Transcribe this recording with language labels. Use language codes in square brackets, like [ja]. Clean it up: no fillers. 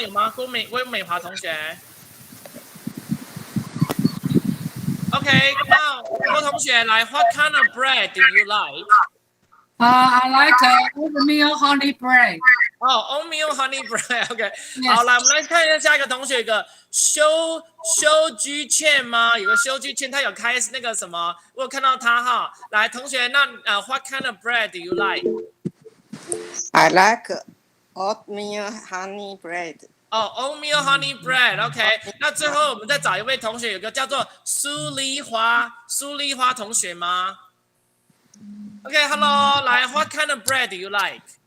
[zh] 有吗？郭美华同学 ？OK， 那郭同学来 ， [en] What kind of bread do you like？ I like oatmeal honey bread. [zh] 哦 ， [en] oatmeal honey bread， [zh] OK， 好，来，我们来看一下下一个同学，有个修居券吗？有个修居券，他有开那个什么，我有看到他哈。来，同学，那 [en] what kind of bread do you like？ I like oatmeal honey bread. [zh] 哦 ，oatmeal honey bread，OK， 那最后我们再找一位同学，有个叫做苏丽花同学吗 ？OK，Hello， 来 ， [en] What kind of bread do you like？